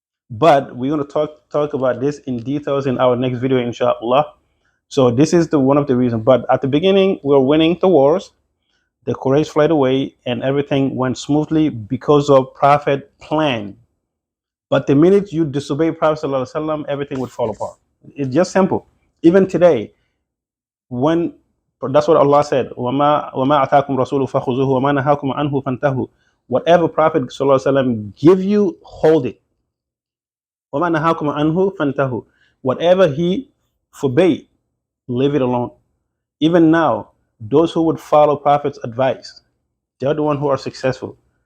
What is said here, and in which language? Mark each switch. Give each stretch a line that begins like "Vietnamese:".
English: But we're going to talk about this in details in our next video, inshallah. So this is the one of the reasons. But at the beginning, we were winning the wars. The Quraysh fled away, and everything went smoothly because of Prophet plan. But the minute you disobey Prophet Sallallahu Alaihi Wasallam, everything would fall apart. It's just simple. Even today, when that's what Allah said,
Arabic: وَمَا أَتَاكُمْ رَسُولُ فَخُذُوهُ وَمَا نَهَاكُمْ عَنْهُ فَانْتَهُ.
English: Whatever Prophet Sallallahu Alaihi Wasallam give you, hold it.
Arabic: وَمَا نَهَاكُمْ عَنْهُ فَانْتَهُ.
English: Whatever He forbade, leave it alone. Even now, those who would follow Prophet's advice, they're the ones who are successful.